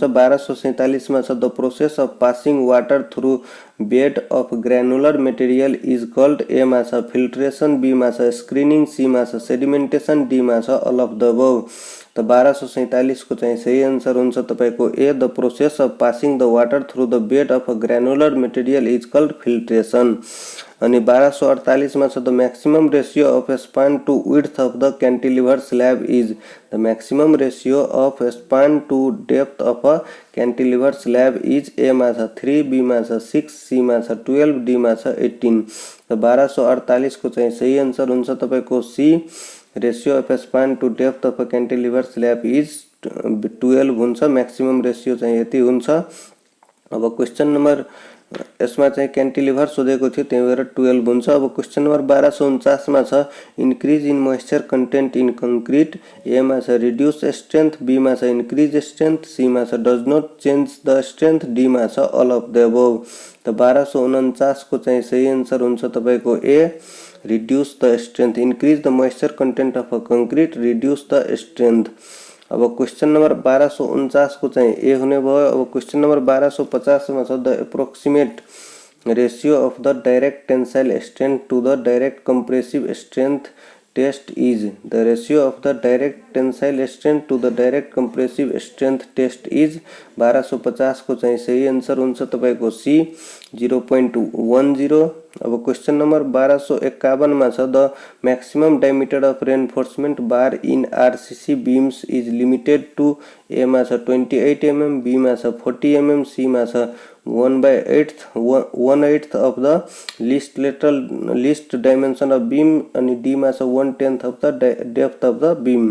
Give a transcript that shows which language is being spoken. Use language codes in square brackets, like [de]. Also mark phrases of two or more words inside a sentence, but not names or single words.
[ne] 1247 मा छ [en] The process of passing water through bed of granular material is called, A [ne] मा छ [en] filtration, B [ne] मा छ [en] screening, C [ne] मा छ [en] sedimentation, D [ne] मा छ [en] all of the above. [ne] त 1247 को चाहिँ सही आन्सर हुन्छ तपाईको ए [en] The process of passing the water through the bed of a granular material is called filtration. [ne] अनि 1248 मा छ [en] The maximum ratio of span to width of the cantilever slab is the maximum ratio of span to depth of a cantilever slab is A [ne] मा छ [en] 3, बी [ne] मा छ [en] 6, सी [ne] मा छ [en] 12, डी [ne] मा छ [en] 18। [ne] त 1248 को चाहिँ सही आन्सर हुन्छ तपाईको सी [en] ratio of span to depth of a cantilever slab is [ne] 12 हुन्छ, [en] maximum ratio [ne] चाहिँ यति हुन्छ। अब [en] question number [ne] यसमा चाहिँ क्यान्टिलिभर सोधेको थियो त्यही भएर 12 हुन्छ। [en] अब question number 1249 [ne] मा छ [en] increase in moisture content in concrete, A [ne] मा छ [en] reduce strength, B [ne] मा छ [en] increase strength, C [ne] मा छ [en] does not change the strength, डी [ne] मा छ [en] all of the above. [ne] त 1249 को चाहिँ सही आन्सर हुन्छ तपाईको ए [en] reduce the strength, increase the moisture content of a concrete, reduce the strength. [ne] अब [en] question number [ne] 1249 को चाहिँ ए हुने भयो। [en] अब question number 1250 [ne] मा छ [en] The approximate ratio of the direct tensile strength to the direct compressive strength test is the ratio of the direct tensile strength to the direct compressive strength test is [ne] 1250 को चाहिँ सही आन्सर हुन्छ तपाईको सी 0.10। [en] अब question number 1251 [ne] मा छ [en] The maximum diameter of reinforcement bar in RCC beams is limited to, A [ne] मा छ [en] 28 mm, B [ne] मा छ [en] 40 mm, C [ne] मा छ [en] 1/8 of the least dimension of beam, [ne] अनि डी मा छ [en] 1/10 of the depth of the beam.